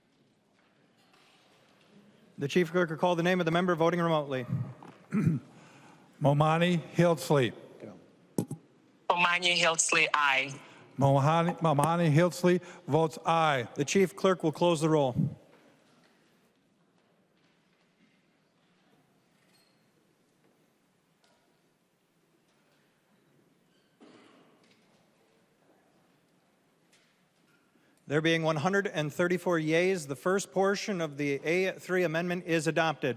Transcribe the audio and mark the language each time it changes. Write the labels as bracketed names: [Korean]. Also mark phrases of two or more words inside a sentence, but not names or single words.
[English] The Chief Clerk will call the name of the member voting remotely. Momani Hildsley. Momani Hildsley, aye. Momani Hildsley votes aye. The chief clerk will close the roll. There being 134 yeas, the first portion of the A3 amendment is adopted.